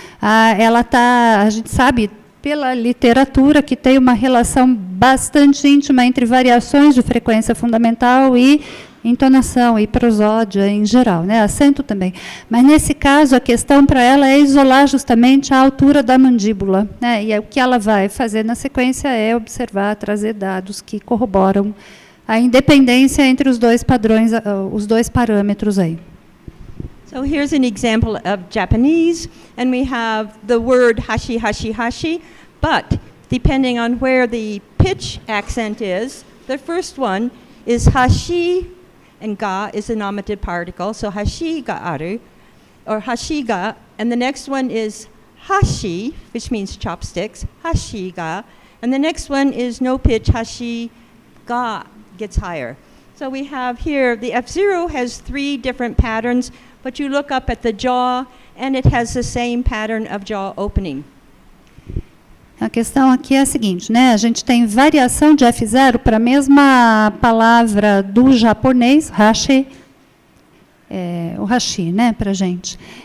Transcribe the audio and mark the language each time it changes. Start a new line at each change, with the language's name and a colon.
Portuguese: A gente sabe pela literatura que tem uma relação bastante íntima entre variações de frequência fundamental e entonação e prosódia em geral, né? Acento também. Mas nesse caso a questão para ela é isolar justamente a altura da mandíbula, né? E o que ela vai fazer na sequência é observar, trazer dados que corroboram a independência entre os dois padrões, os dois parâmetros aí.
English: So here's an example of Japanese, and we have the word hashi, hashi, hashi, but depending on where the pitch accent is, the first one is hashi, and ga is a nominative particle, so
Japanese: hashi ga aru,
English: or hashi ga, and the next one is hashi, which means chopsticks, hashi ga, and the next one is no pitch, hashi ga gets higher. So we have here, the F0 has 3 different patterns, but you look up at the jaw, and it has the same pattern of jaw opening.
Portuguese: A questão aqui é a seguinte, né? A gente tem variação de F0 para a mesma palavra do japonês, hashi, o hashi, né, para a gente.